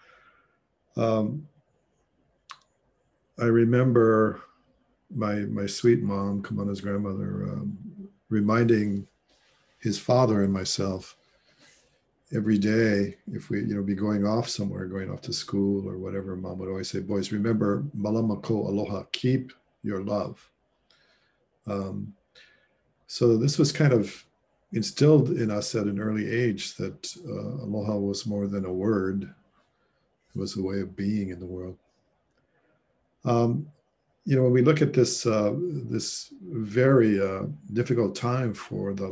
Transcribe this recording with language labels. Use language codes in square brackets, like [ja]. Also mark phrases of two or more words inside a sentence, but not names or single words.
[en] I remember my sweet mom, Kamana's grandmother, reminding his father and myself every day, if we, be going off somewhere, going off to school or whatever, Mom would always say, boys, remember, [haw] Mālama ko aloha, [en] keep your love. So this was kind of instilled in us at an early age that aloha was more than a word. It was a way of being in the world. When we look at this this very difficult time for the